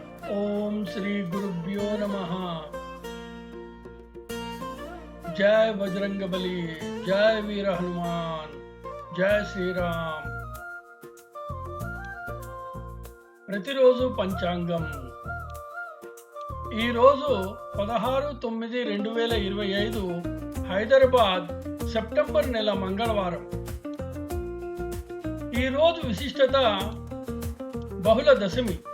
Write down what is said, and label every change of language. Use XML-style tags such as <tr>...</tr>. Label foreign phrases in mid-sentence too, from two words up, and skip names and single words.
<sa>ओम श्री गुरुभ्यो नमः।</sa> <hi>जय बजरंगबली, जय वीर हनुमान, जय శ్రీరామ్।</hi> <te>ప్రతిరోజు పంచాంగం। ఈరోజు 16/9/2025 హైదరాబాద్ సెప్టెంబర్ నెల మంగళవారం। ఈరోజు విశిష్టత బహుళ దశమి।</te>